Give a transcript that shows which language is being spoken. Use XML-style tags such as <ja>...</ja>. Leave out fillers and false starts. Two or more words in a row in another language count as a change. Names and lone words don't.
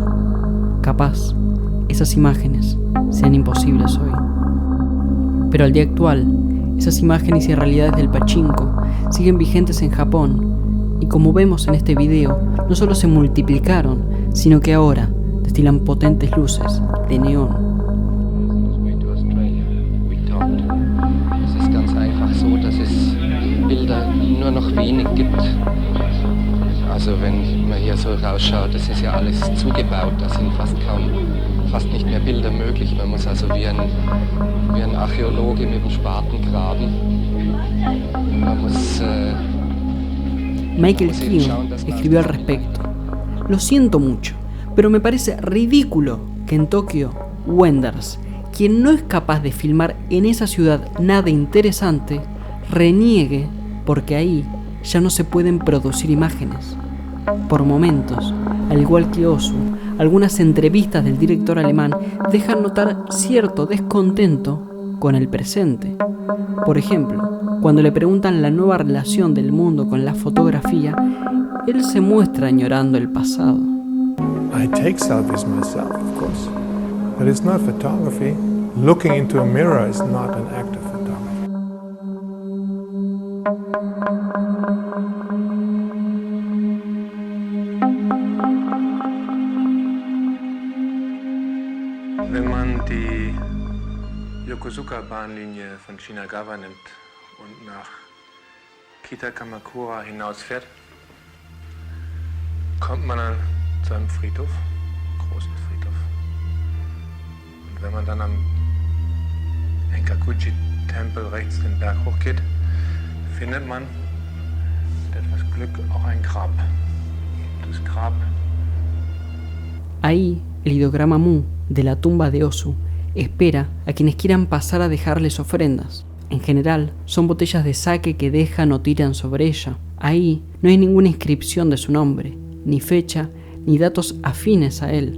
<es>Capaz, esas imágenes sean imposibles hoy. Pero al día actual, esas imágenes y realidades del pachinko siguen vigentes en Japón, y como vemos en este video, no solo se multiplicaron, sino que ahora destilan potentes luces de neón.</es> <de>So, dass es Bilder nur noch wenig gibt. Also wenn man hier so rausschaut, das ist ja alles zugebaut, da sind fast nicht mehr Bilder möglich. Man muss also wie ein Archäologe mit dem Spaten graben. Man muss,</de> <es>Michael Kiun escribió al respecto: lo siento mucho, pero me parece ridículo que en Tokio, Wenders, quien no es capaz de filmar en esa ciudad nada interesante, reniegue porque ahí ya no se pueden producir imágenes. Por momentos, al igual que Ozu, algunas entrevistas del director alemán dejan notar cierto descontento con el presente. Por ejemplo, cuando le preguntan la nueva relación del mundo con la fotografía, él se muestra añorando el pasado.</es> <en>I take selfies myself, of course, but it's not photography. Looking into a mirror is not an act of photography.</en> <de>Wenn man die Yokosuka-Bahnlinie von Shinagawa nimmt und nach Kita-Kamakura hinausfährt, kommt man dann zu einem Friedhof, großen Friedhof. Und wenn man dann am Enkakuji-Tempel rechts den Berg hochgeht, findet man mit etwas Glück auch ein Grab. Das Grab.</de> <es>Ahí, el ideograma Mu de la tumba de Ozu espera a quienes quieran pasar a dejarles ofrendas. En general, son botellas de sake que dejan o tiran sobre ella. Ahí no hay ninguna inscripción de su nombre, ni fecha, ni datos afines a él.</es>